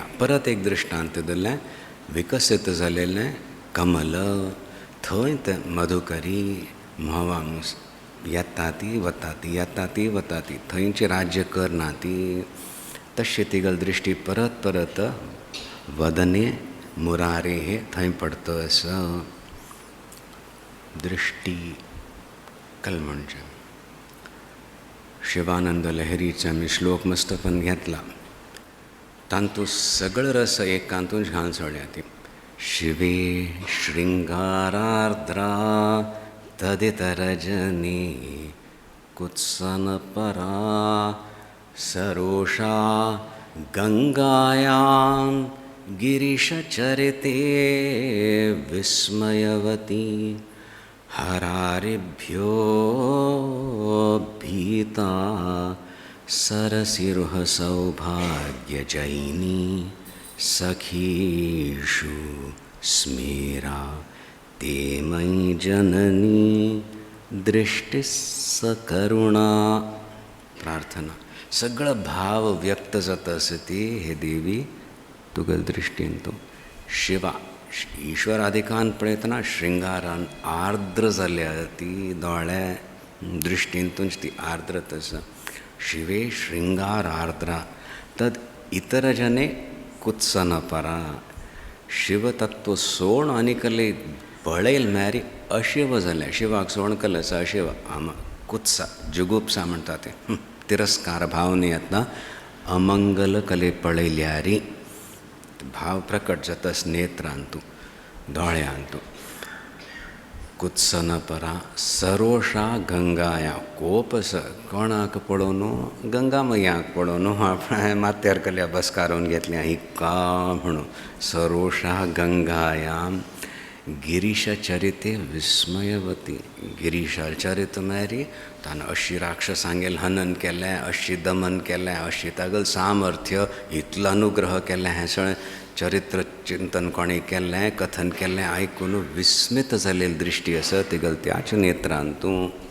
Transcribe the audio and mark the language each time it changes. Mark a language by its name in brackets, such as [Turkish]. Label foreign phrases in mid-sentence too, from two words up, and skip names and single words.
[Konkani] परत एक दृश्टांत दिलें विकसीत जालेलें कमल थंय ते मधुकरी म्होंवा येता ती वता ती येता ती वता ती थंयची राज्य करना ती तशी तिगल दृश्टी परत परत [Sanskrit] वदने मुरारे [Konkani] हे थंय पडतस. दृष्टी कल म्हणजे शिवानंद लहरीचा मी श्लोक मस्त पण घेतला तांतू सगळं रस एकांतून घालून सोडल्या ती. [Sanskrit] शिवे शृंगारार्द्रा तदितरजनी कुत्सनपरा सरोषा गंगायां गिरीशचरिते विस्मयवती हरारिभ्यो भीता सरसिरुह सौभाग्यजयिनी सखीषु स्मेरा ते मयि जननी दृष्टि सकरुणा. [Konkani] प्रार्थना सगळं भाव व्यक्त जाता आसती हे देवी तुगल दृश्टीन तूं. शिवा ईश्वर आदिकान पळयतना श्रृंगारान आर्द्र जाल्या ती दोळ्या दृश्टींतूंच ती आर्द्रत आसा. [Sanskrit] शिवे शृंगार आर्द्रा तद इतर जने कुत्सन परा. [Konkani] शिवतत्व सोण आनी कले बळयल म्हळ्यार अशिव जाल्या. शिवाक सोण केलें आसा अशिव आम कुत्सा जुगुप्सा म्हणटा ते तिरस्कार भावने येता अमंगल कले पळयल्यारी भाव प्रकट जातास नेत्रांतू दोळ्यांतू. [Sanskrit] कुत्सन परा सरोषा गंगाया [Konkani] कोपस कोणाक पळोवन गंगा मैयाक पळोवन आपण माथ्यार कल्या बसकारून घेतल्या ही का म्हणून. [Sanskrit] सरोषा गंगायाम गिरीशचरिते विस्मयवती. [Konkani] गिरीशचरित म्हळ्यार ताणें अशी राक्षसांगेल हनन केलें अशी दमन केलें अशी तागल सामर्थ्य इतलो अनुग्रह केलें हें सगळें चरित्र चिंतन कोणें केल्लें कथन केल्लें आयकून विस्मित जालेली दृश्टी आसा तिगल त्याच नेत्रांतू.